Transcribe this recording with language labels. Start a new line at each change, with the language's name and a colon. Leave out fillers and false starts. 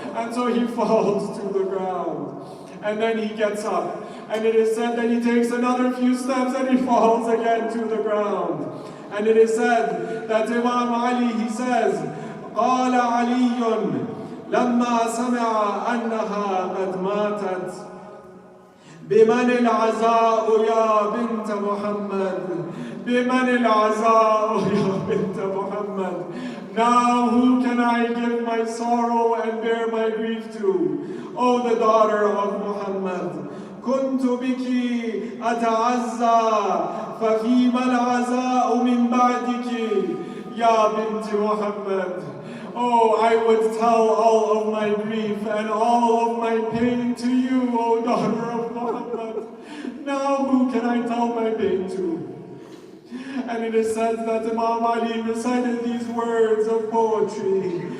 English: And so he falls to the ground. And then he gets up. And it is said that he takes another few steps and he falls again to the ground. And it is said that Imam Ali, he says,
Arabic: قال علي لما سمع أنها قد ماتت بمن العزاء يا بنت محمد بمن العزاء يا بنت محمد
English: Now who can I give my sorrow and bear my grief to? O the daughter of Muhammad,
Arabic: كنت بك أتعزى ففيما العزاء من بعدك يا بنت محمد.
English: Oh, I would tell all of my grief and all of my pain to you, O daughter of Muhammad. Now who can I tell my pain to? And it is said that Imam Ali recited these words of poetry.